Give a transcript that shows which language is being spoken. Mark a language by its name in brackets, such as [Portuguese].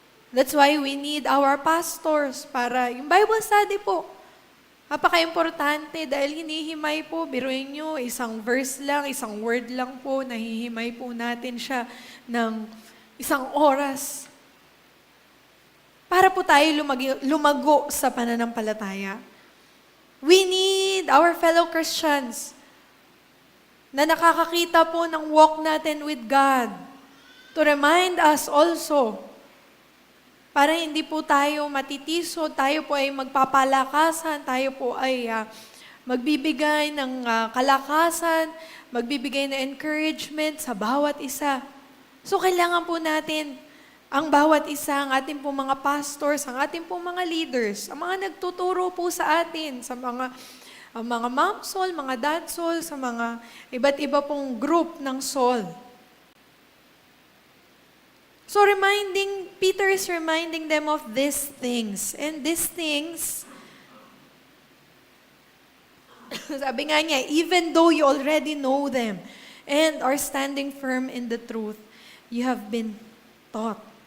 [English] That's why we need our pastors [Filipino] para yung [English] Bible study po. [Filipino] Napaka-importante dahil hinihimay po, biruin nyo, isang verse lang, isang word lang po, nahihimay po natin siya ng isang oras. Para po tayo lumago sa pananampalataya. [English] We need our fellow Christians [Filipino] na nakakakita po ng walk natin [English] with God to remind us also [Filipino] para hindi po tayo matitiso, tayo po ay magpapalakasan, tayo po ay magbibigay ng kalakasan, magbibigay ng encouragement sa bawat isa. So kailangan po natin ang bawat isa, ang ating po mga pastors, ang ating po mga leaders, ang mga nagtuturo po sa atin, sa mga mom soul, mga dad soul, sa mga iba't iba pong group ng soul. [English] So Peter is reminding them of these things. And these things, [Filipino] sabi nga niya, [English] even though you already know them and are standing firm in the truth, you have been taught.